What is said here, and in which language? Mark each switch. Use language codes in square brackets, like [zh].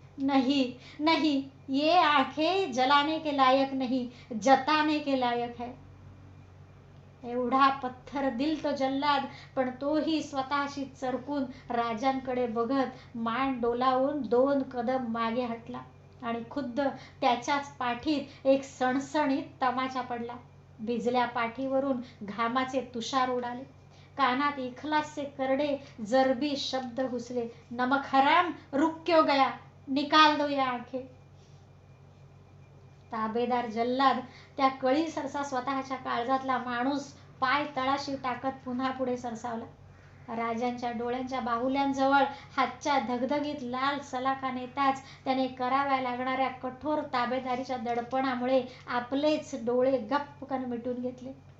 [hi] नहीं नहीं, ये आंखें जलाने के लायक नहीं, जताने के लायक है. [mr] एवढा पत्थर दिल तो जल्लाद, पण तोही स्वतःशी चरकून राजांकडे बघत मान डोलावून 2 कदम मागे हटला आणि खुद्द त्याच्याच पाठीत एक सणसणीत तमाचा पडला. भिजल्या पाठीवरून घामाचे तुषार उडाले, कानात इखलासचे करडे जरबी शब्द घुसले. [hi] नमक हराम, रुक क्यों गया, निकाल दो ये आंखें. [mr] ताबेदार जल्लाद त्या कळी सरसा स्वतःच्या काळजातला माणूस पाय तळाशी टाकत पुन्हा पुढे सरसावला. राजांच्या डोळ्यांच्या बाहुल्यांजवळ हातच्या धगधगीत लाल सलाखा नेताच त्याने कराव्या लागणाऱ्या कठोर ताबेदारीच्या दडपणामुळे आपलेच डोळे गप्पकन मिटून घेतले.